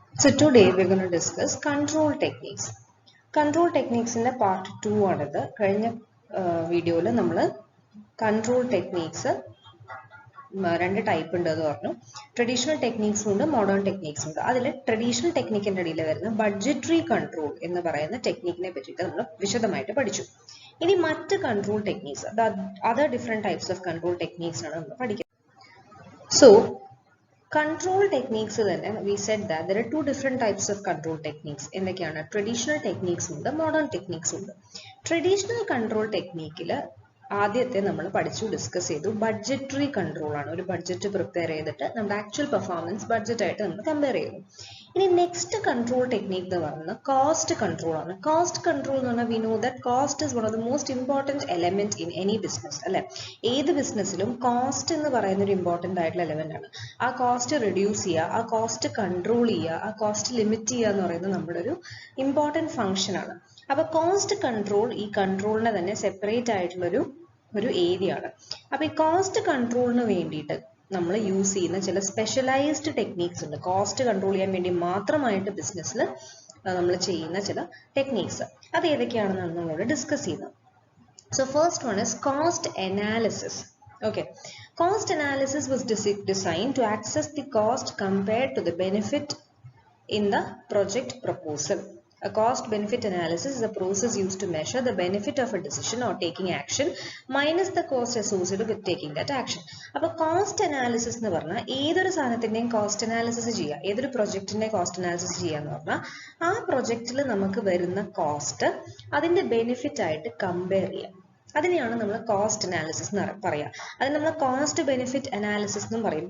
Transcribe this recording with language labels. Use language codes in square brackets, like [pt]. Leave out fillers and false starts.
[en] So today we're going to discuss control techniques. Control techniques in the part 2 ആണത്. [ml] കഴിഞ്ഞ വീഡിയോയിൽ നമ്മൾ control techniques രണ്ട് ടൈപ്പ് ഉണ്ട് എന്ന് പറഞ്ഞു. ട്രഡീഷണൽ ടെക്നിക്സ് ഉണ്ട്, മോഡേൺ ടെക്നിക്സ് ഉണ്ട്. അതിൽ ട്രഡീഷണൽ ടെക്നിക്കിന്റെ ഇടയിൽ വരുന്ന ബഡ്ജറ്ററി കൺട്രോൾ എന്ന് പറയുന്ന ടെക്നിക്കിനെ പറ്റിയിട്ട് നമ്മൾ വിശദമായിട്ട് പഠിച്ചു. ഇനി മറ്റ് control techniques, other different types of control techniques ആണ് നമ്മൾ പഠിക്കുന്നത്. [en] So control techniques തന്നെ we said that there are two different types of control techniques. [ml] എന്തൊക്കെയാണ്? ട്രഡീഷണൽ ടെക്നിക്സ് ഉണ്ട്, മോഡേൺ ടെക്നിക്സ് ഉണ്ട്. ട്രഡീഷണൽ കൺട്രോൾ ടെക്നിക്കിൽ ആദ്യത്തെ നമ്മൾ ഡിസ്കസ് ചെയ്തു ബഡ്ജറ്ററി കൺട്രോൾ ആണ്. ഒരു ബഡ്ജറ്റ് പ്രിപ്പയർ ചെയ്തിട്ട് നമ്മുടെ ആക്ച്വൽ പെർഫോമൻസ് ബഡ്ജറ്റ് ആയിട്ട് നമ്മൾ കമ്പയർ ചെയ്യുന്നു. ഇനി നെക്സ്റ്റ് കൺട്രോൾ ടെക്നിക് എന്ന് പറയുന്നത് കോസ്റ്റ് കൺട്രോൾ ആണ്. കോസ്റ്റ് കൺട്രോൾ എന്ന് പറഞ്ഞാൽ [en] We know that cost is one of the most important element in any business, അല്ലെ? [ml] ഏത് ബിസിനസ്സിലും കോസ്റ്റ് എന്ന് പറയുന്ന ഒരു ഇമ്പോർട്ടൻ്റ് ആയിട്ടുള്ള എലമെന്റ് ആണ്. ആ കോസ്റ്റ് റിഡ്യൂസ് ചെയ്യുക, ആ കോസ്റ്റ് കൺട്രോൾ ചെയ്യുക, ആ കോസ്റ്റ് ലിമിറ്റ് ചെയ്യുക എന്ന് പറയുന്നത് നമ്മുടെ ഒരു ഇമ്പോർട്ടൻറ്റ് ഫംഗ്ഷൻ ആണ്. അപ്പൊ കോസ്റ്റ് കൺട്രോൾ ഈ കൺട്രോളിനെ തന്നെ സെപ്പറേറ്റ് ആയിട്ടുള്ള ഒരു ഏരിയ ആണ്. അപ്പൊ ഈ കോസ്റ്റ് കൺട്രോളിന് വേണ്ടിയിട്ട് നമ്മൾ യൂസ് ചെയ്യുന്ന ചില സ്പെഷ്യലൈസ്ഡ് ടെക്നീക്സ് ഉണ്ട്. കോസ്റ്റ് കൺട്രോൾ ചെയ്യാൻ വേണ്ടി മാത്രമായിട്ട് ബിസിനസ്സിൽ നമ്മൾ ചെയ്യുന്ന ചില ടെക്നീക്സ്, അത് ഏതൊക്കെയാണെന്നാണ് നമ്മളോട് ഡിസ്കസ് ചെയ്യുന്നത്. [en] So first one is cost analysis. Okay, cost analysis was designed to assess the cost compared to the benefit in the project proposal. A cost benefit analysis is a process used to measure the benefit of a decision or taking action minus the cost associated with taking that action. [ml] അപ്പോൾ cost analysis എന്ന് പറഞ്ഞാൽ ഏതൊരു സാധനത്തിൻ്റെയും cost analysis ചെയ്യുക, ഏതൊരു പ്രൊജക്റ്റിൻ്റെ cost analysis ചെയ്യുക എന്ന് പറഞ്ഞാൽ ആ പ്രൊജക്റ്റിൽ നമുക്ക് വരുന്ന കോസ്റ്റ് അതിൻ്റെ ബെനിഫിറ്റ് ആയിട്ട് കമ്പയർ ചെയ്യുക. അതിനെയാണ് നമ്മൾ കോസ്റ്റ് അനാലിസിസ് എന്ന് പറയുക. അത് നമ്മൾ കോസ്റ്റ് ബെനിഫിറ്റ് അനാലിസിസ് എന്നും പറയും.